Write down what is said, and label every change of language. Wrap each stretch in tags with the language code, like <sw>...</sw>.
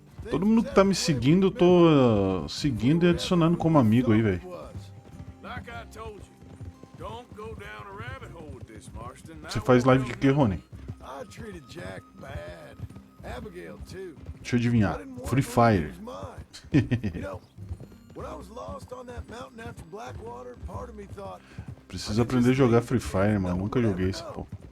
<pt>Todo mundo que tá me seguindo, eu tô seguindo e adicionando como amigo aí, velho.</pt> <en>Like I told you, don't go down a rabbit hole with this, Marston.</en> <pt>Você faz live de quê, Rony?</pt> <en>I treated Jack bad. Abigail too.</en> <pt>Deixa eu adivinhar. Free Fire.</pt> <en>You know, when I was lost on that mountain after Blackwater, part of me thought,</en> <pt>Preciso aprender a jogar Free Fire, mano. Nunca joguei essa porra.</pt>